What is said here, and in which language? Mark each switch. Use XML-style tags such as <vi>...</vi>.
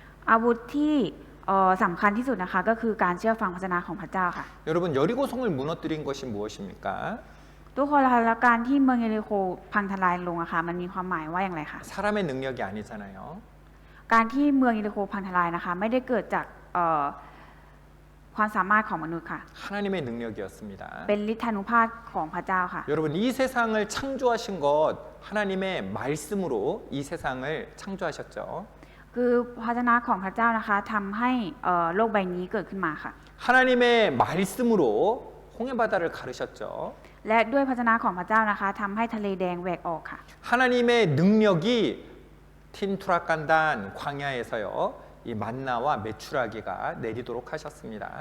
<th>อาวุธที่สำคัญที่สุดนะคะก็คือการเชื่อฟังพระวจนะของพระเจ้าค่ะ</th> <ko>여러분 여리고성을 무너뜨린 것이 무엇입니까?</ko> <th>ทุกคนละคะแล้วการที่เมืองเยริโคพังทลายลงอะค่ะมันมีความหมายว่าอย่างไรคะ</th> <ko>사람의 능력이 아니잖아요.</ko> <th>การที่เมืองเยริโคพังทลายนะคะไม่ได้เกิดจากความสามารถของมนุษย์ค่ะ</th> <ko>하나님의 능력이었습니다.</ko> <th>เป็นฤทธานุภาพของพระเจ้าค่ะ</th> <ko>여러분 이 세상을 창조하신 것 하나님의 말씀으로 이 세상을 창조하셨죠.</ko> <th>คือพระวจนะของพระเจ้านะคะทำให้โลกใบนี้เกิดขึ้นมาค่ะ</th> <ko>하나님의 말씀으로 홍해 바다를 가르셨죠.</ko> <th>และด้วยพระวจนะของพระเจ้านะคะทำให้ทะเลแดงแหวกออกค่ะ</th> <ko>하나님의 능력이 틴투라칸단 광야에서요. 이 만나와 메추라기가 내리도록 하셨습니다.</ko>